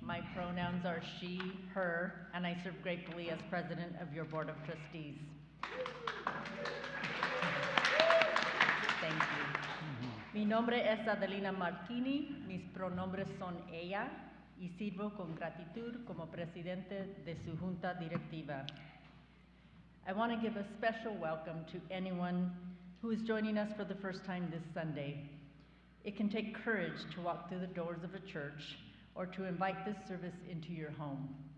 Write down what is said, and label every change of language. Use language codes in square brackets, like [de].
[en] My pronouns are she, her, and I serve gratefully as president of your board of trustees. Thank you. [es] Mi nombre es Adelina Marchini. Mis pronombres son ella y sirvo con gratitud como presidente de su junta directiva. [en] I want to give a special welcome to anyone who is joining us for the first time this Sunday. It can take courage to walk through the doors of a church or to invite this service into your home.